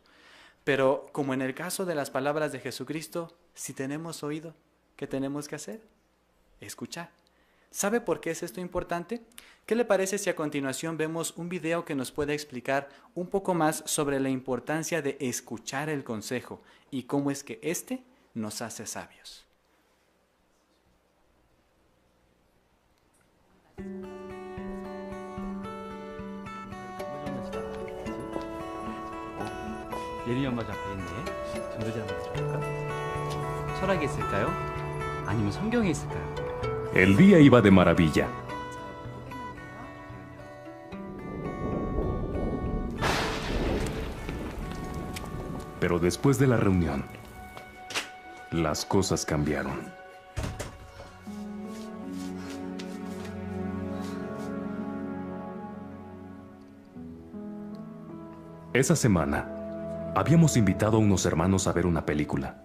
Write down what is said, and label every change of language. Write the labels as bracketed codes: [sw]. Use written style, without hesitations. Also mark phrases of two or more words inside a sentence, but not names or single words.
[es] Pero como en el caso de las palabras de Jesucristo, si tenemos oído, ¿qué tenemos que hacer? Escuchar. ¿Sabe por qué es esto importante? ¿Qué le parece si a continuación vemos un video que nos puede explicar un poco más sobre la importancia de escuchar el consejo y cómo es que éste nos hace sabios? [ko] 예림이 엄마 작가 있네. 전도지 한번 들어볼까? 철학에 있을까요? 아니면 성경에 있을까요? [es] El día iba de maravilla. Pero después de la reunión, las cosas cambiaron. Esa semana, habíamos invitado a unos hermanos a ver una película.